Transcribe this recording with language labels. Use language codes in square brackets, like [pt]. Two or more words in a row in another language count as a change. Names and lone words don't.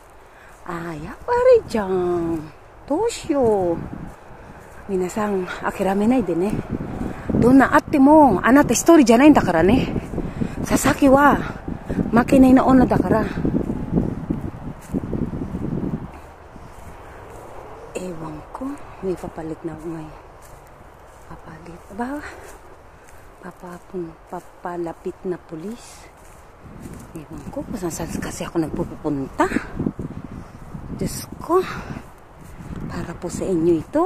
[ja] やっぱりじゃん。どうしよう。皆さん、諦めないでね。どんなあっても、あなた一人じゃないんだからね。佐々木は、負けないな女だから。 [tl] Ewan ko. May papalit na ako ngayon. Papalit. Ba? Papalapit na pulis. Ewan ko kung saan kasi ako nagpupunta. Diyos ko. Para po sa inyo ito.